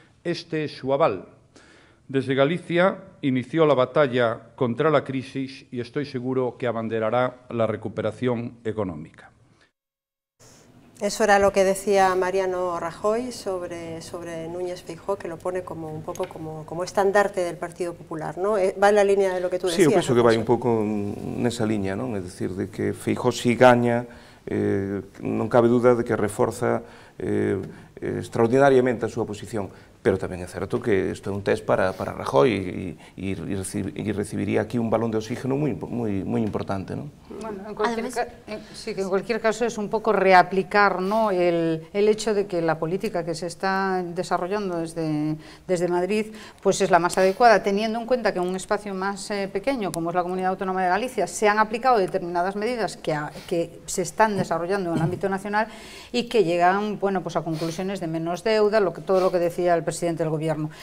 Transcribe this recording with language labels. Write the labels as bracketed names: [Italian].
[Spanish] Este es su aval. Desde Galicia inició la batalla contra la crisis y estoy seguro que abanderará la recuperación económica. Eso era lo que decía Mariano Rajoy sobre Núñez Feijóo, que lo pone como un poco como estandarte del Partido Popular, ¿no? Va en la línea de lo que tú decías. [Galician] Sí, eu penso que vai un pouco nesa liña, non? É dicir, de que Feijóo si gaña, non cabe duda de que reforza extraordinariamente a súa posición, pero tamén é certo que isto é un test para Rajoy e recibiría aquí un balón de oxígeno moi importante, ¿no? [Spanish] Bueno, sí, que en cualquier caso es un poco reaplicar, ¿no?, el hecho de que la política que se está desarrollando desde Madrid pues es la más adecuada, teniendo en cuenta que en un espacio más pequeño, como es la Comunidad Autónoma de Galicia, se han aplicado determinadas medidas que se están desarrollando en el ámbito nacional y que llegan, bueno, pues a conclusiones de menos deuda, todo lo que decía el presidente del gobierno.